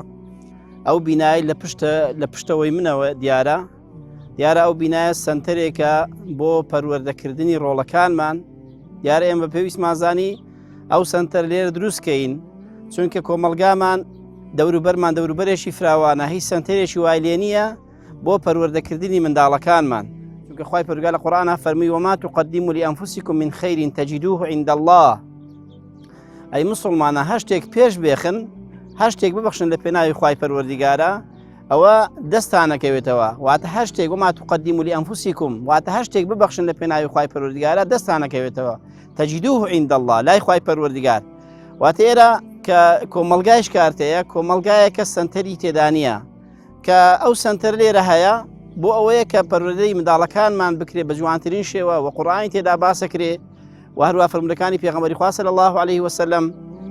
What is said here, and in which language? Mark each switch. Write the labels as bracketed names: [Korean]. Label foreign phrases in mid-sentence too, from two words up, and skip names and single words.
[Central Kurdish] ئەو بینایی لە پشتەوەی منەوە دیارە ئەو بینایە سەنتەرێکە بۆ پەروەردەکردنی ڕۆڵەکانمان. دیارە ئێمە پێویستمان زانی ئەو سەنتەر لێرە دروستکەین، چونکە کۆمەلگامان دەوروبەرمان دەوروبەرێکی فراوانە، هیچ سەنتەرێکی وای لێ نییە بۆ پەروەردەکردنی منداڵەکانمان. چونکە خوای پەروەردگار لە قورئانە فەرمووی [Arabic] وەما تقدموا لأنفسكم من خير تجدوه عند الله. [Central Kurdish] ئەی مسلمانە هەشتێک پێش بێخن، هەشتێک ببەخشن لە پێناوی خوای پەروەردگارە، ئەوە دەستانەکەوێتەوە. واتە هەشتێک [Arabic] وما تقدموا لأنفسكم، [Central Kurdish] واتە هەشتێک ببەخشن لە پێناوی خوای پەروەردگارە دەستانەکەوێتەوە. [Arabic] تجدوه عند الله، [Central Kurdish] لای خوای پەروەردگار. واتە ئێرە کە کۆمەلگای شکارتەیە، کۆمەلگایە کە سەنتەری تێدا نییە، کە ئەو سەنتەر لێرە هەیە بۆ ئەوەیە کە پەروەردەی منداڵەکانمان بکرێ بە جوانترین شێوە و قورئانی تێدا باسەکرێ و هەروە فەرمودەکانی پێغەمبەری خوا [Arabic] صلی الله علیه وسلم